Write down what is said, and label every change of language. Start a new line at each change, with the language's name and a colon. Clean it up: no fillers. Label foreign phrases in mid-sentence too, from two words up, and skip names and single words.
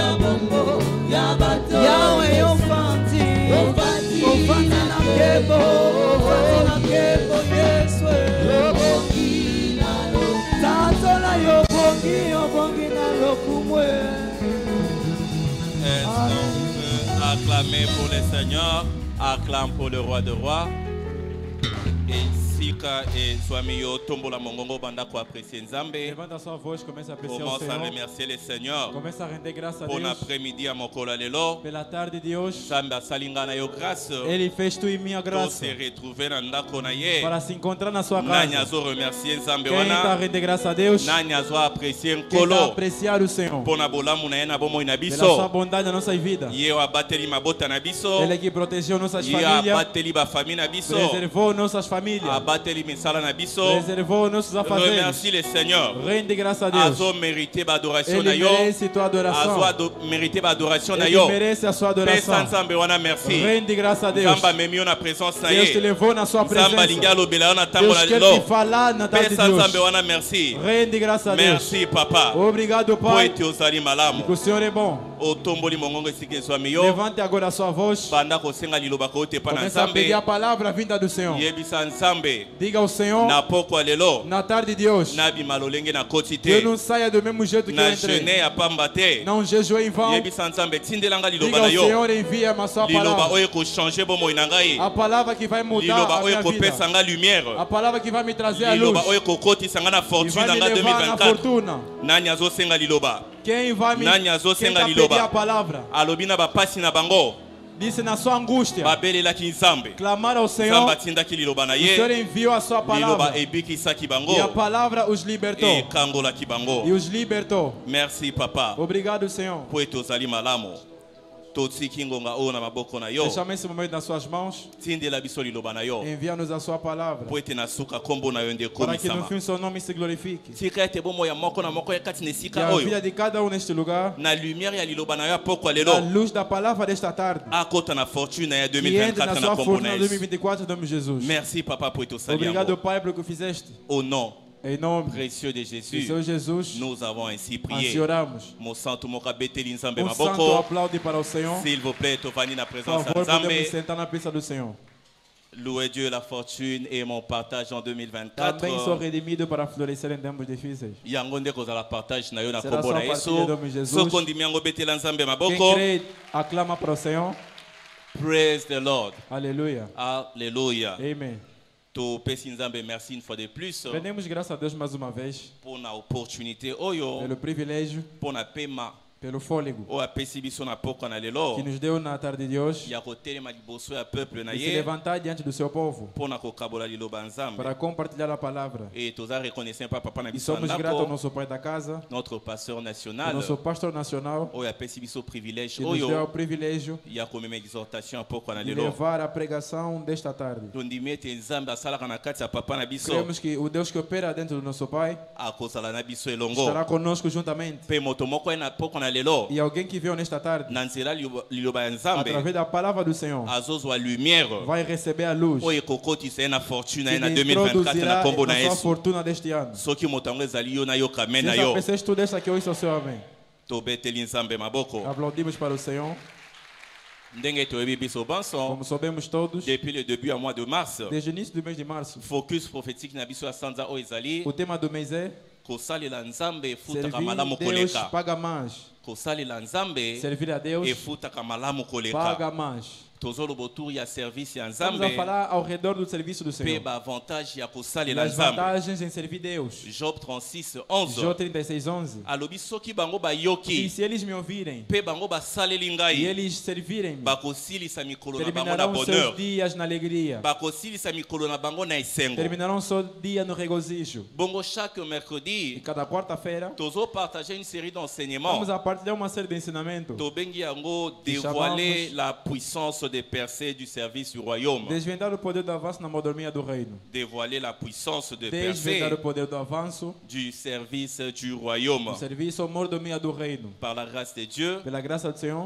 Lingala: bongo Yabato Yahweh ofanti Ofanti na kebo Ofanti na kebo Yesu Yobongi na lo Tatola yobongi na lo kumwe.
French: Est-ce qu'on peut acclamer pour le Seigneur, acclame pour le roi de rois.
Lingala: Et Sika et Swami Yo Tombola Mongongo Banda ko apprécier Nzambe.
Portuguese: Levanta sua voz, começa a apreciar o
French: Commence à
Portuguese: Senhor.
French: remercier le Seigneur.
Portuguese: Começa a render graça a
French: Pour
Portuguese: Deus.
French: l'après-midi à
Lingala: Mokola Lelo.
Portuguese: Pela tarde de hoje,
Lingala: Samba Salingana Yo grâce.
Portuguese: Ele fez tu e minha
French: Pour
Portuguese: graça se
French: retrouver dans
Lingala: Ndako na ye.
Portuguese: para se encontrar na sua
Lingala: Nanya
Portuguese: casa.
Lingala: zo remercier Nzambe
Portuguese: Quem está a
Lingala: wana.
Portuguese: render graça a Deus?
Lingala: Nanya zo apprécier
Portuguese: Quem está a
Lingala: Nkolo.
Portuguese: apreciar o Senhor?
Lingala: Pour na bolamu na ye na bomo ina
Portuguese: Pela sua
Lingala: biso.
Portuguese: bondade na nossa vida.
Lingala: Ye wa bateli mabota na biso.
Portuguese: Ele que protegeu nossas
Lingala: Ye
Portuguese: famílias,
Lingala: abateli ba famille na biso.
Portuguese: preservou nossas famílias,
Lingala: Abateli misala na biso.
Portuguese: preservou nossos afazeres.
French: Remercie le Seigneur.
Portuguese: Rende graça a Deus.
Lingala: Azo mérité ba adoration na
Portuguese: Ele
Lingala: yo.
Portuguese: merece tua adoração.
Lingala: Azo mérité ba adoration na
Portuguese: Ele
Lingala: yo.
Portuguese: merece a sua
Lingala: Pesa
Portuguese: adoração.
Lingala: Nzambe wana merci.
Portuguese: Rende graça a Deus.
Lingala: Nzamba memi yo na présence na
Portuguese: Deus te
Lingala: ye.
Portuguese: levou na sua
Lingala: Nzamba
Portuguese: presença.
Lingala: linga lobela yo na tambo
Portuguese: Deus
Lingala: na
Portuguese: quer te
Lingala: lelo.
Portuguese: falar na tarde de
Lingala: Pesa Nzambe
Portuguese: hoje.
Lingala: wana merci.
Portuguese: Rende graça a Deus.
French: Merci papa.
Portuguese: Obrigado,
Lingala: Po
Portuguese: Pai,
Lingala: ete ozali malamu.
Portuguese: que o Senhor é bom.
Lingala: Otomboli mongongo esika ezwami yo.
Portuguese: Levante agora a sua voz.
Lingala: Banda kosenga liloba ko te pa na
Portuguese: Começa a pedir a
Lingala: Nzambe.
Portuguese: palavra vinda do Senhor.
Lingala: Yebisa Nzambe.
Portuguese: Diga ao Senhor,
Lingala: Na pokwa lelo.
Portuguese: na tarde de hoje,
Lingala: Na bimalolenge na koti
Portuguese: que eu
Lingala: te.
Portuguese: não saia do mesmo jeito que
Lingala: Na
Portuguese: eu entrei.
Lingala: jeûner ya pamba te.
Portuguese: Não jejuei em vão.
Lingala: Yebisa Nzambe tindelanga
Portuguese: Diga
Lingala: liloba
Portuguese: ao
Lingala: na yo.
Portuguese: Senhor, envia-me a sua
Lingala: Liloba
Portuguese: palavra.
Lingala: oyo ko changer bomoi na ngai.
Portuguese: A palavra que vai mudar
Lingala: Liloba
Portuguese: a
Lingala: oyo
Portuguese: minha
Lingala: ko
Portuguese: vida.
Lingala: pesa nga lumière.
Portuguese: A palavra que vai me trazer a luz.
Lingala: Liloba oyo ko kotisa nga na
Portuguese: Que
French: fortune
Portuguese: vai
Lingala: na
Portuguese: me
Lingala: nga
Portuguese: levar na 2024. fortuna.
Lingala: Nani azosenga liloba.
Portuguese: Quem vai me
Lingala: Nani
Portuguese: quem
Lingala: azosenga
Portuguese: tá
Lingala: liloba.
Portuguese: pedir a palavra?
Lingala: Alobi na bapasi na bango.
Portuguese: Disse na sua angústia.
Lingala: Babelelaki Nzambe.
Portuguese: Clamar ao Senhor.
Lingala: Nzambe atindaki liloba na
Portuguese: O Senhor
Lingala: ye.
Portuguese: enviou a sua
Lingala: Liloba
Portuguese: palavra.
Lingala: ebikisaki bango.
Portuguese: E a palavra os libertou.
Lingala: Ekangolaki bango.
Portuguese: E os libertou.
French: Merci papa.
Portuguese: Obrigado, Senhor.
Lingala: Po ete ozali malamu. Totiki ngonga oyo na maboko na yo.
Portuguese: Deixamos esse momento nas suas mãos.
Lingala: Tindela biso liloba na yo.
Portuguese: Envia-nos a sua palavra.
Lingala: Po ete na suka kombo na yo nde
Portuguese: Para que no
Lingala: komisama.
Portuguese: fim seu nome se glorifique.
Lingala: Tika ete bomo ya moko na moko ya kati na
Portuguese: Que
Lingala: esika
Portuguese: a
Lingala: oyo.
Portuguese: vida de cada um neste lugar,
Lingala: Na lumière ya liloba na yo ya pokwa
Portuguese: a
Lingala: lelo.
Portuguese: luz da palavra desta tarde,
Lingala: Akota na fortune na ya
Portuguese: que entre na
Lingala: 2024 na
Portuguese: sua
Lingala: kombo
Portuguese: fortuna
Lingala: na Yesu.
Portuguese: 2024 em nome de Jesus.
French: Merci papa
Lingala: po ete osali
Portuguese: Obrigado,
Lingala: yango.
Portuguese: Pai, pelo que fizeste.
French: Au nom
Portuguese: Em nome
French: précieux de
Portuguese: do
French: Jésus,
Portuguese: Senhor Jesus,
French: nous avons ainsi
Portuguese: assim
French: prié.
Portuguese: oramos.
Lingala: Mon santo moka beteli Nzambe
Portuguese: Um santo
Lingala: maboko.
Portuguese: aplaude para o Senhor.
French: S'il vous plaît,
Lingala: tovani na
Portuguese: Por
French: présence
Portuguese: favor,
French: de
Portuguese: podemos
Lingala: Nzambe.
Portuguese: sentar na presença do Senhor.
French: Louez Dieu la fortune et mon partage en 2024.
Portuguese: Também sou redimido para florescer em tempos difíceis.
Lingala: Yango nde kozala partage na yo na
Portuguese: Será
Lingala: kombo na
Portuguese: só a
Lingala: Yesu.
Portuguese: partilha do nome de Jesus.
Lingala: Soko ndimi yango betela Nzambe
Portuguese: Quem
Lingala: maboko.
Portuguese: crê, aclama para o Senhor.
English: Praise the Lord.
Portuguese: Aleluia.
French: Alléluia.
Portuguese: Amém.
Lingala: To pesi Nzambe
French: merci une fois de plus
Portuguese: Rendemos graças a Deus mais uma vez
Lingala: pour na opportunité oyo
Portuguese: pelo privilégio,
Lingala: pour na pema
Portuguese: pelo fôlego
Lingala: o apesi biso na poko na
Portuguese: que
Lingala: lelo
Portuguese: nos deu na tarde de hoje
Lingala: ya kotelema liboso ya peuple na
Portuguese: e se
Lingala: ye
Portuguese: levantar diante do seu povo
Lingala: pour na kokabola liloba Nzambe.
Portuguese: para compartilhar a palavra.
Lingala: Et toza reconnaissant pa papa na
Portuguese: E
Lingala: biso
Portuguese: somos gratos ao
Lingala: ndako,
Portuguese: nosso pai da casa,
French: notre pasteur
Portuguese: ao
French: national
Portuguese: nosso pastor nacional,
Lingala: oyo apesi biso privilège
Portuguese: que nos deu o
Lingala: oyo
Portuguese: privilégio
Lingala: ya komema exhortation poko na
Portuguese: de
Lingala: lelo.
Portuguese: levar a pregação desta tarde.
Lingala: Tondimi ete Nzambe asalaka na kati ya papa na biso
Portuguese: Cremos que o Deus que opera dentro do nosso Pai
Lingala: akozala na biso elongo.
Portuguese: estará conosco juntamente.
Lingala: Mpe moto moko ye na poko na lelo
Portuguese: E alguém que veio nesta tarde,
Lingala: na nzela liloba ya Nzambe
Portuguese: através da palavra do Senhor,
Lingala: azozwa lumière
Portuguese: vai receber a luz
Lingala: oyo ekokotisa ye na fortune na
Portuguese: que
Lingala: ye na
Portuguese: lhe 2024 introduzirá
Lingala: na kombo na
Portuguese: na sua
Lingala: Yesu.
Portuguese: fortuna deste ano.
Lingala: Soki moto yango ezali yo nayoka me
Portuguese: Se
Lingala: na
Portuguese: essa
Lingala: yo
Portuguese: pessoa estuda essa aqui, hoje é o seu amém.
Lingala: tobeteli Nzambe maboko.
Portuguese: Aplaudimos para o Senhor,
Lingala: Ndenge toyebi biso banso
Portuguese: como sabemos todos,
French: depuis le début à mois de mars.
Portuguese: desde o início do mês de março.
French: Focus prophétique
Lingala: na biso ya sanza oyo ezali
Portuguese: O tema do mês é
Lingala: kosalela Nzambe efutaka
Portuguese: servir
Lingala: malamu
Portuguese: Deus
Lingala: koleka.
Portuguese: paga mais.
Lingala: Kosalela Nzambe
Portuguese: Servir a Deus
Lingala: efutaka malamu koleka.
Portuguese: paga mais.
Lingala: tozolo botour ya service ya
Portuguese: Estamos a
Lingala: nzambe
Portuguese: falar ao redor do serviço do
Lingala: pe
Portuguese: Senhor.
Lingala: ba avantage ya
Portuguese: E
Lingala: kosalela
Portuguese: as
Lingala: nzambe.
Portuguese: vantagens em servir Deus. Job 36 Jó 11 36:11.
Lingala: alobi soki bango
Portuguese: E
Lingala: bayoki
Portuguese: se eles me ouvirem
Lingala: pe bango basaleli
Portuguese: e
Lingala: ngai
Portuguese: eles servirem-me,
Lingala: bakosilisa mikolo na bango na terminarão seus bonheur,
Portuguese: dias na alegria,
Lingala: bakosilisa mikolo na bango na esengo.
Portuguese: terminarão seu dia no regozijo.
Lingala: Bongo chaque
Portuguese: E
Lingala: mercredi
Portuguese: cada quarta-feira
French: tozo partager une série d'enseignements.
Portuguese: vamos a partilhar uma série de ensinamentos,
Lingala: Tobengi yango
French: dévoiler la puissance des percées du service du royaume.
Portuguese: desvendar o poder do avanço na mordomia do reino,
French: Dévoiler la puissance des
Portuguese: desvendar
French: percées
Portuguese: o poder do avanço
French: du service du royaume.
Portuguese: do serviço à mordomia do reino.
French: Par la grâce de Dieu,
Portuguese: Pela graça do Senhor,